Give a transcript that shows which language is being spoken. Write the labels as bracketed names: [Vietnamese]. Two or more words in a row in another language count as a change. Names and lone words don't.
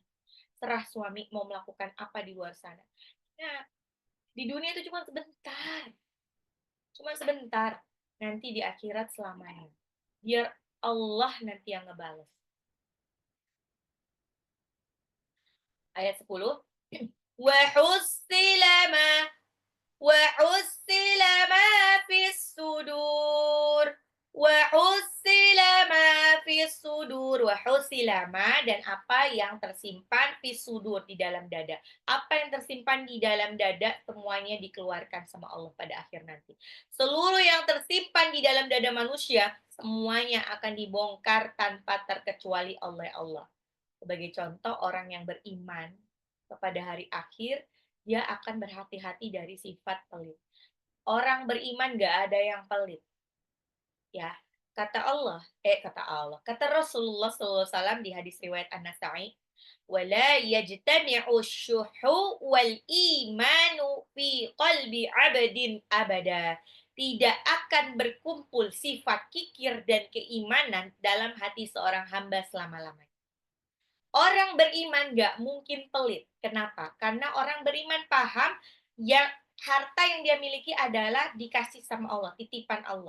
[Indonesian] Serah suami mau melakukan apa di luar sana. Nah, di dunia itu cuma sebentar. Cuma sebentar. Nanti di akhirat selamanya. Biar Allah nanti yang ngebales. Ayat 10. [Arabic] وحصل ما في الصدور. وحصل ما في الصدور. وحصل ما, [Indonesian] dan apa yang tersimpan [Arabic] في الصدور, [Indonesian] di dalam dada. Apa yang tersimpan di dalam dada semuanya dikeluarkan sama Allah pada akhir nanti. Seluruh yang tersimpan di dalam dada manusia semuanya akan dibongkar tanpa terkecuali oleh Allah. Sebagai contoh, orang yang beriman kepada hari akhir, dia akan berhati-hati dari sifat pelit. Orang beriman gak ada yang pelit. Ya, kata Rasulullah SAW di hadis riwayat An-Nasa'i, [Arabic] ولا يجتمع الشح والإيمان في قلب عبد أبدا. [Indonesian] tidak akan berkumpul sifat kikir dan keimanan dalam hati seorang hamba selama-lamanya. Orang beriman nggak mungkin pelit. Kenapa? Karena orang beriman paham yang harta yang dia miliki adalah dikasih sama Allah, titipan Allah.